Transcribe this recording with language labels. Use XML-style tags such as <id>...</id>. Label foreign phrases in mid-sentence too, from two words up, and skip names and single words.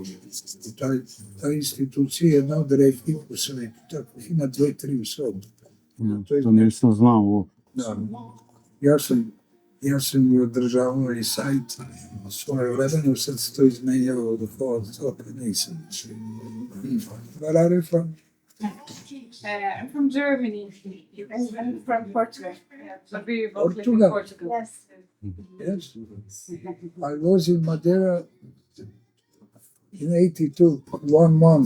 <sr>Ta institucija je jedna od retkih u svetu, tako ima 2-3 u svetu. To nisam znao ovo. Da. Ja sam i održavao i sajt svoje vremenu, sad se to izmenjalo od opet nisam.</sr> <en>Where are you from? I'm from Germany. I'm from Portugal. But we both live in Portugal? Portugal. Yes. Yes. I was in Madeira in 82, 1 month.</en>